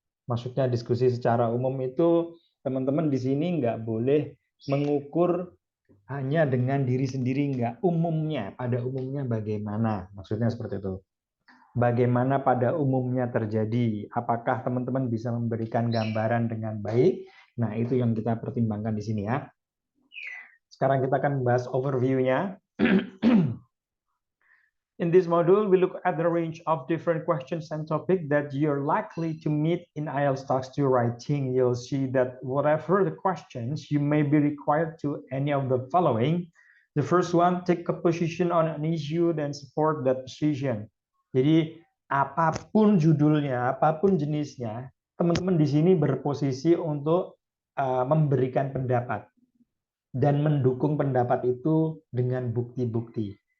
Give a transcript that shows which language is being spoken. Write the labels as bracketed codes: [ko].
[id] Maksudnya diskusi secara umum itu teman-teman di sini nggak boleh mengukur hanya dengan diri sendiri, nggak umumnya, pada umumnya bagaimana. Maksudnya seperti itu. Bagaimana pada umumnya terjadi? Apakah teman-teman bisa memberikan gambaran dengan baik? Nah, itu yang kita pertimbangkan di sini ya. Sekarang kita akan membahas overview-nya. [en] In this module, we look at the range of different questions and topics that you're likely to meet in IELTS Task 2 writing. You'll see that whatever the questions, you may be required to any of the following. The first one, take a position on an issue and support that position. [id] Jadi, apapun judulnya, apapun jenisnya, teman-teman di sini berposisi untuk memberikan pendapat dan mendukung pendapat itu dengan bukti-bukti.